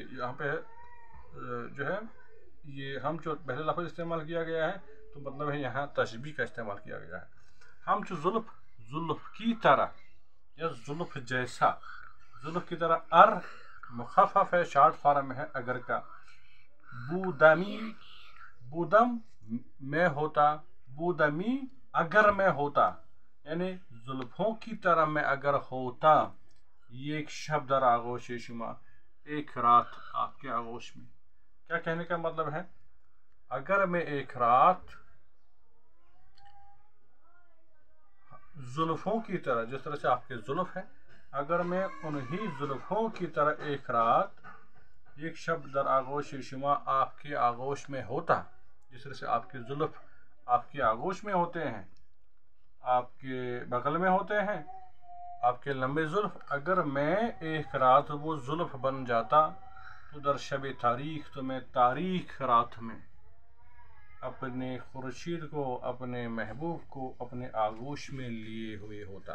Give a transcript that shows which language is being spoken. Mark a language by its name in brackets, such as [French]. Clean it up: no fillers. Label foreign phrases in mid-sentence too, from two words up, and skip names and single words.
[Urdu] یہاں پہ جو ہے یہ ہم جو پہلے لفظ استعمال کیا گیا ہے تو مطلب ہے یہاں تشبیہ کا استعمال کیا گیا ہے، [Persian] ہم چو زلف، [Urdu] زلف کی طرح یا زلف جیسا، زلف کی طرح، مخفف ہے، شارٹ فارم ہے اگر کا، بودمی، بودم میں ہوتا، بودمی اگر میں ہوتا، یعنی زلفوں کی طرح میں اگر ہوتا، یہ ایک [Persian] شب در آغوش شما، [Urdu] ایک رات آپ کے آغوش میں۔ کیا کہنے کا مطلب ہے؟ اگر میں ایک رات زلفوں کی طرح، جس طرح سے آپ کے زلف ہیں، اگر میں انہی زلفوں کی طرح ایک رات، ایک [Persian] شب در آغوش شما [Urdu] آپ کے آغوش میں ہوتا، جس طرح سے آپ کے زلف آپ کے آغوش میں ہوتے ہیں، آپ کے بغل میں ہوتے ہیں، آپ کے لمبے زلف، اگر میں ایک رات وہ زلف بن جاتا تو [Persian] در شب تاریخ، [Urdu] تو میں تاریخ رات میں اپنے خورشید کو، اپنے محبوب کو اپنے آغوش میں لیے ہوئے ہوتا۔